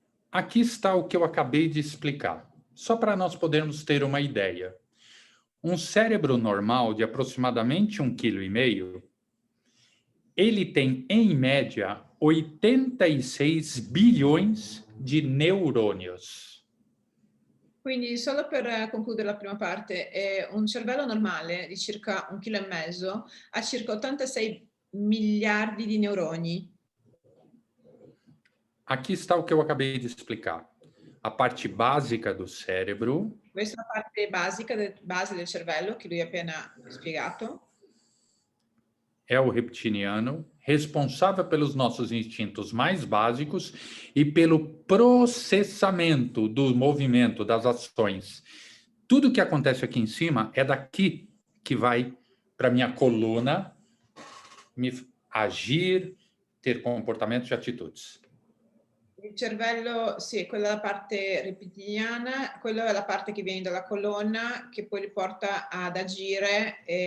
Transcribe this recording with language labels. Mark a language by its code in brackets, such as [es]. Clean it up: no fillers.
[pt] Aqui está o que eu acabei de explicar, só para nós podermos ter uma ideia. Um cérebro normal de aproximadamente 1,5 kg, ele tem, em média, 86 bilhões de neurônios. [it] Quindi, solo per concludere la prima parte, un cervello normale di circa 1,5 kg ha circa 86 miliardi di neuroni. [pt] Aqui está o que eu acabei de explicar. A parte básica do cérebro. [it] Questa è la parte base del cervello che lui ha appena spiegato. [pt] É o reptiliano, responsável pelos nossos instintos mais básicos e pelo processamento do movimento, das ações. Tudo que acontece aqui em cima é daqui que vai para minha coluna me agir, ter comportamentos e atitudes. [it] Il cervello, sì, quella è la parte rettiliana, quella è la parte che viene dalla colonna che poi li porta ad agire